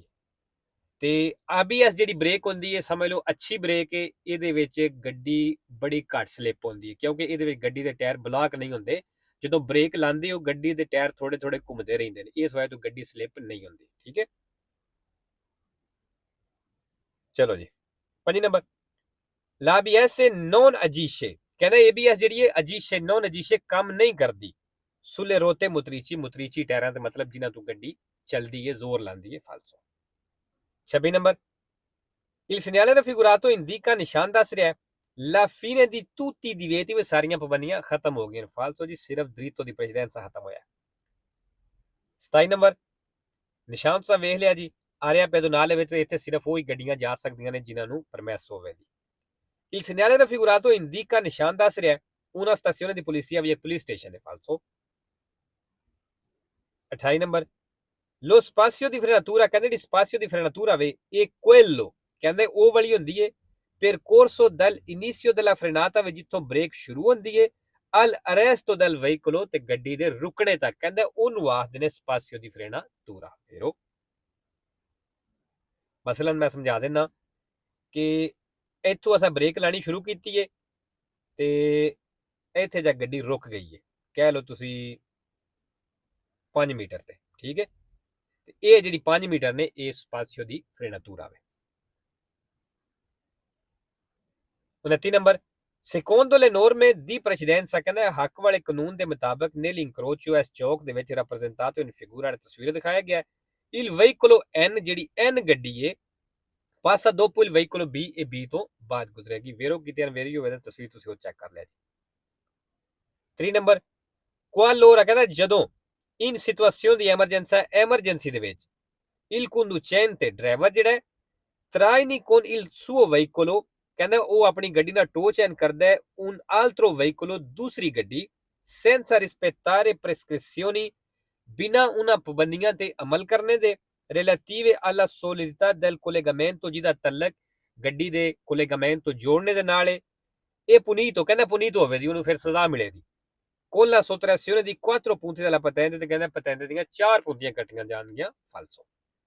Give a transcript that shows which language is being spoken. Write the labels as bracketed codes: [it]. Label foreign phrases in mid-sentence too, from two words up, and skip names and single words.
[pa] ਤੇ ABS ਜਿਹੜੀ ਬ੍ਰੇਕ ਹੁੰਦੀ ਹੈ, ਸਮਝ ਲਓ ਅੱਛੀ ਬ੍ਰੇਕ ਹੈ, ਇਹਦੇ ਵਿੱਚ ਗੱਡੀ ਬੜੀ ਘੱਟ ਸਲਿੱਪ ਹੁੰਦੀ ਹੈ, ਕਿਉਂਕਿ ਇਹਦੇ ਵਿੱਚ ਗੱਡੀ ਦੇ ਟਾਇਰ ਬਲਾਕ ਨਹੀਂ ਹੁੰਦੇ। ਜਦੋਂ ਬ੍ਰੇਕ ਲਾਉਂਦੇ ਹੋ ਗੱਡੀ ਦੇ ਟਾਇਰ ਥੋੜੇ ਥੋੜੇ ਘੁੰਮਦੇ ਰਹਿੰਦੇ ਨੇ, ਇਸ ਵਜ੍ਹਾ ਤੋਂ ਗੱਡੀ ਸਲਿੱਪ ਨਹੀਂ ਹੁੰਦੀ, ਠੀਕ ਹੈ। ਚਲੋ ਜੀ 5 ਨੰਬਰ [it] l'ABS non agisce, [pa] ਕਹਿੰਦਾ ABS ਜਿਹੜੀ ਹੈ [it] agisce non agisce [pa] ਕੰਮ ਨਹੀਂ ਕਰਦੀ [it] sulle rotte motrici [pa] ਟਾਇਰਾਂ ਦੇ ਮਤਲਬ ਜਿਨ੍ਹਾਂ ਤੋਂ ਗੱਡੀ ਚਲਦੀ ਹੈ, ਜ਼ੋਰ ਲਾਉਂਦੀ ਹੈ ਫਾਲਸੋ। [it] 26 ਨੰਬਰ il segnale raffigurato indica, [pa] ਨਿਸ਼ਾਨ ਦੱਸ ਰਿਹਾ [it] la fine di tutti i divieti, [pa] ਵੇ ਸਾਰੀਆਂ ਪਾਬੰਦੀਆਂ ਖਤਮ ਹੋ ਗਈਆਂ ਫਾਲਸੋ ਜੀ, ਸਿਰਫ [it] diritto di precedenza [pa] ਖਤਮ ਹੋਇਆ। 27 ਨੰਬਰ ਨਿਸ਼ਾਨ ਤੁਸੀਂ ਵੇਖ ਲਿਆ ਜੀ, ਆ ਰਿਹਾ ਪੈਦੋਨਾਲੇ ਵਿੱਚ ਇੱਥੇ ਸਿਰਫ ਉਹ ਹੀ ਗੱਡੀਆਂ ਜਾ ਸਕਦੀਆਂ ਨੇ ਜਿਨ੍ਹਾਂ ਨੂੰ ਪਰਮੈਸ ਹੋਵੇਗੀ। [it] il segnale raffigurato indica, [pa] ਨਿਸ਼ਾਨ ਦੱਸ ਰਿਹਾ [it] una stazione di polizia, [pa] ਵੀ ਇੱਕ ਪੁਲਿਸ ਸਟੇਸ਼ਨ ਹੈ ਫਾਲਸੋ। [it] 28 ਨੰਬਰ lo spazio di frenatura, [pa] ਕਹਿੰਦੇ ਜਿਹੜੀ [it] spazio di frenatura [pa] ਵੇ ਇਹ quello, ਕਹਿੰਦੇ ਉਹ ਵਾਲੀ ਹੁੰਦੀ ਹੈ [it] percorso dall'inizio della frenata, [pa] ਵੇ ਜਿੱਥੋਂ ਬ੍ਰੇਕ ਸ਼ੁਰੂ ਹੁੰਦੀ ਹੈ [it] al arresto del veicolo, [pa] ਤੇ ਗੱਡੀ ਦੇ ਰੁਕਣੇ ਤੱਕ, ਕਹਿੰਦੇ ਉਹਨੂੰ ਆਖਦੇ ਨੇ [it] spazio di frenatura [pa] ਫੇਰੋ। ਮਸਲਨ ਮੈਂ ਸਮਝਾ ਦਿੰਦਾ ਕਿ ਇੱਥੋਂ ਅਸਾਂ ਬ੍ਰੇਕ ਲਾਣੀ ਸ਼ੁਰੂ ਕੀਤੀ ਹੈ ਤੇ ਇੱਥੇ ਜਾ ਗੱਡੀ ਰੁਕ ਗਈ ਹੈ, ਕਹਿ ਲਓ ਤੁਸੀਂ 5 ਮੀਟਰ ਤੇ, ਠੀਕ ਹੈ। ਤੇ ਇਹ ਜਿਹੜੀ 5 ਮੀਟਰ ਨੇ ਇਹ [it] spazio di frenatura [pa] ਵੇ। [it] 29 ਨੰਬਰ secondo le norme di precedenza, [pa] ਕਹਿੰਦਾ ਹੱਕ ਵਾਲੇ ਕਾਨੂੰਨ ਦੇ ਮੁਤਾਬਕ nell'incrocio, ਇਸ ਚੌਕ ਦੇ ਵਿੱਚ [it] rappresentato in figura, [pa] ਤਸਵੀਰ ਦਿਖਾਇਆ ਗਿਆ [it] il veicolo N, [pa] ਜਿਹੜੀ N ਗੱਡੀ ਹੈ [it] passa dopo il veicolo B, [pa] ਇਹ B ਤੋਂ ਬਾਅਦ ਗੁਜ਼ਰੇਗੀ। ਵੇਰੋ ਕਿਤੇ ਅਨਵੇਰੀ ਹੋਵੇ ਤਾਂ ਤਸਵੀਰ ਤੁਸੀਂ ਉਹ ਚੈੱਕ ਕਰ ਲਿਆ ਜੀ। [it] 3 ਨੰਬਰ qualora, [pa] ਕਹਿੰਦਾ ਜਦੋਂ [it] in situazione di emergenza, [pa] ਐਮਰਜੈਂਸੀ ਦੇ ਵਿੱਚ [it] il conducente, [pa] ਡਰਾਈਵਰ ਜਿਹੜਾ traini [it] con il suo veicolo, [pa] ਕਹਿੰਦਾ ਉਹ ਆਪਣੀ ਗੱਡੀ ਨਾਲ ਟੋ ਚੈਨ ਕਰਦਾ ਹੈ [it] un altro veicolo, [pa] ਦੂਸਰੀ ਗੱਡੀ [it] senza rispettare prescrizioni, [pa] ਬਿਨਾਂ ਉਹਨਾਂ ਪਾਬੰਦੀਆਂ ਤੇ ਅਮਲ ਕਰਨੇ ਦੇ [it] relative alla solidità del collegamento, [pa] ਜਿਹਦਾ ਤਲਕ ਗੱਡੀ ਦੇ collegamento ਜੋੜਨੇ ਦੇ ਨਾਲ ਹੈ, ਇਹ ਪੁਨੀਤ ਹੋ, ਕਹਿੰਦਾ ਪੁਨੀਤ ਹੋਵੇ ਜੀ, ਉਹਨੂੰ ਫਿਰ ਸਜ਼ਾ ਮਿਲੇਗੀ। [it] con la sottrazione di 4 punti della patente, [pa] ਤੇ ਕਹਿੰਦਾ patente ਦੀਆਂ 4 ਪੁੰਤੀਆਂ ਕੱਟੀਆਂ ਜਾਣਗੀਆਂ ਫਾਲਸੋ।